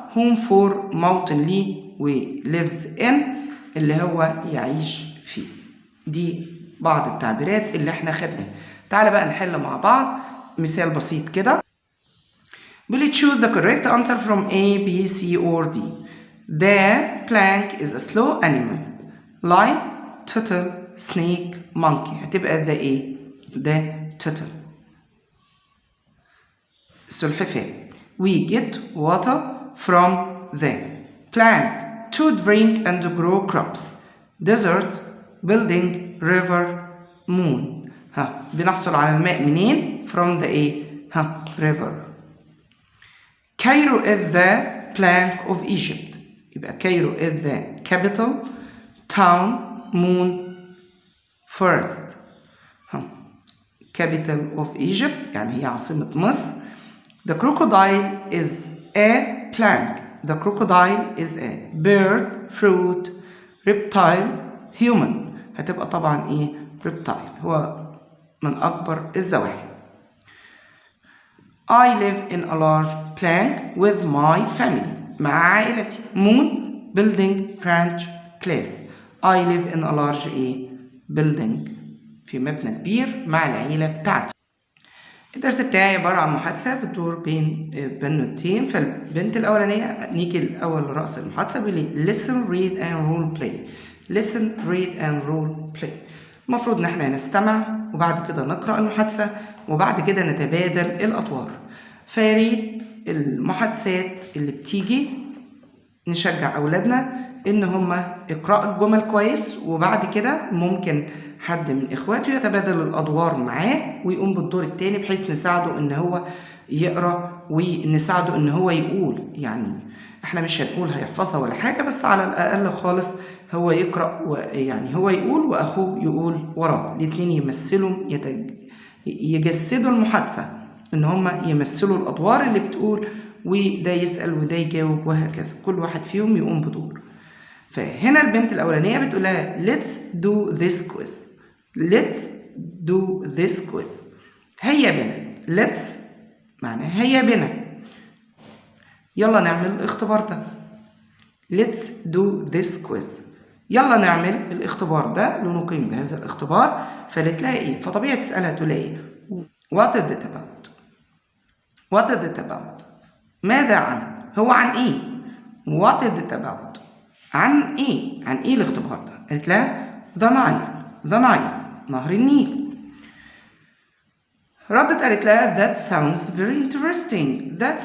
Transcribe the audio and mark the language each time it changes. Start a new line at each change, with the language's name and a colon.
English: home for موطن لي و lives in اللي هو يعيش فيه. دي بعض التعبيرات اللي احنا خدناها. تعالى بقى نحل مع بعض مثال بسيط كده. بيقول choose the correct answer from A, B, C or D. The plank is a slow animal. Lion, turtle, snake, monkey. هتبقى the A. the turtle.
Arabic: السلحفاة.
English: We get water from the plank to drink and grow crops. Desert, building, river, moon.
Arabic: بنحصل على الماء منين؟
English: from the A. river. Cairo is the plank of Egypt. يبقى Cairo is the capital, town, moon, forest.
Arabic: capital of Egypt يعني هي عاصمة مصر.
English: The crocodile is a plank. The crocodile is a bird, fruit, reptile, human.
Arabic: هتبقى طبعا ايه؟ reptile. هو من أكبر الزواحف.
English: I live in a large plank with my family.
Arabic: مع عائلتي.
English: Moon, building, branch, class. I live in a large building.
Arabic: في مبنى كبير مع العيلة بتاعتي. الدرس بتاعي عبارة عن محادثة بتدور بين بنوتين. فالبنت الأولانية نيجي الأول لرأس المحادثة بيقول لي
English: listen, read and role play. listen, read and role play.
Arabic: المفروض إن احنا نستمع وبعد كده نقرأ المحادثة وبعد كده نتبادل الأطوار. فياريت المحادثات اللي بتيجي نشجع أولادنا إن هما يقرأوا الجمل كويس وبعد كده ممكن حد من إخواته يتبادل الأدوار معاه ويقوم بالدور التاني بحيث نساعده إن هو يقرأ ونساعده إن هو يقول. يعني إحنا مش هنقول هيحفظها ولا حاجة بس على الأقل خالص هو يقرأ ويعني هو يقول وأخوه يقول وراه. الاتنين يمثلوا يجسدوا المحادثة إن هما يمثلوا الأدوار اللي بتقول وده يسأل وده يجاوب وهكذا. كل واحد فيهم يقوم بدور. فهنا البنت الأولانية بتقولها
English: let's do this quiz. let's do this quiz.
Arabic: هيا بنا. let's معناها هيا بنا. يلا نعمل الاختبار ده.
English: let's do this quiz.
Arabic: يلا نعمل الاختبار ده لنقيم بهذا الاختبار. فلتلاقي ايه؟ فطبيعي تسألها تلاقي
English: what is it about؟
Arabic: what is it about؟ ماذا عن؟ هو عن ايه؟ what is it about؟ عن ايه؟ عن ايه الاختبار ده؟ قالت لها the Nile نهر النيل. ردت قالت لها
English: that sounds very interesting.